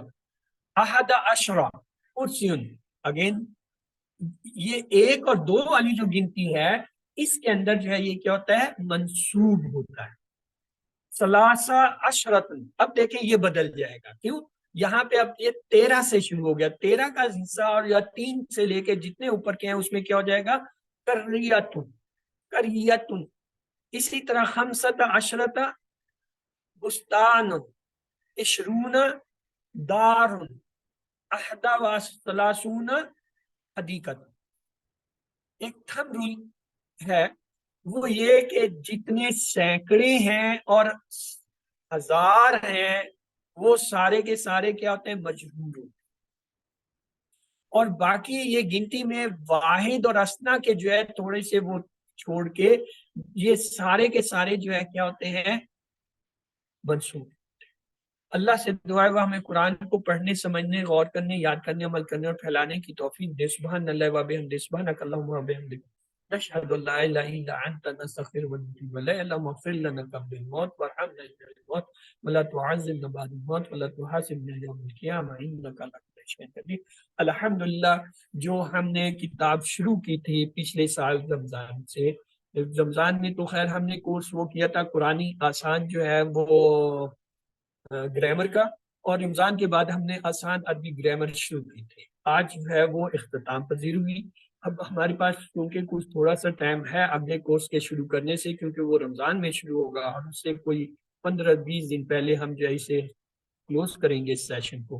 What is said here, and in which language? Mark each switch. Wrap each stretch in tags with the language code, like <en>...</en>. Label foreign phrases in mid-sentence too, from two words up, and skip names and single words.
<ar>أحد عشر كرسيا,</ar> <hi>अगेन ये 1 और 2 वाली जो गिनती है इसके अंदर जो है ये क्या होता है, मंसूब होता है।</hi> <ar>ثلاث عشرة,</ar> <hi>अब देखें ये बदल जाएगा, क्यों, यहाँ पे अब ये 13 से शुरू हो गया, 13 का हिस्सा और या 3 से लेके जितने ऊपर के हैं उसमें क्या हो जाएगा,</hi> <ar>قرية، قرية.</ar> <hi>इसी तरह</hi> <ar>خمسة عشر بستانا، عشرون دارا، أحد وثلاثون حديقة.</ar> <hi>एक</hi> <en>thumb rule</en> <hi>है, वो ये कि जितने सैकड़े हैं और हजार हैं, वो सारे के सारे क्या होते हैं, मजरूर। और बाकी ये गिनती में वाहिद और असना के जो है थोड़े से वो छोड़ के, ये सारे के सारे जो है क्या होते हैं, मंसूब। अल्लाह से दुआ है हमें कुरान को पढ़ने, समझने, गौर करने, याद करने, अमल करने और फैलाने की तौफीक दे।</hi> <ar>سبحان الله وبحمده، سبحانك اللهم وبحمدك، نشهد أن لا إله إلا أنت، نستغفرك ونتوب إليك. اللهم اغفر لنا قبل الموت وارحمنا عند الموت ولا تعذبنا بعد الموت ولا تحاسبنا يوم القيامة إنك على كل شيء قدير. अल्हम्दुलिल्लाह,</ar> <hi>जो हमने किताब शुरू की थी पिछले साल रमज़ान से, रमज़ान में तो खैर हमने कोर्स वो किया था कुरानी आसान जो है वो ग्रामर का, और रमजान के बाद हमने आसान अरबी ग्रामर शुरू की थी। आज जो है वो इख्तिताम पजीर हुई। अब हमारे पास क्योंकि कुछ थोड़ा सा टाइम है अगले कोर्स के शुरू करने से, क्योंकि वो रमजान में शुरू होगा और उससे कोई 15-20 दिन पहले हम जो है इसे क्लोज करेंगे इस सेशन को।</hi>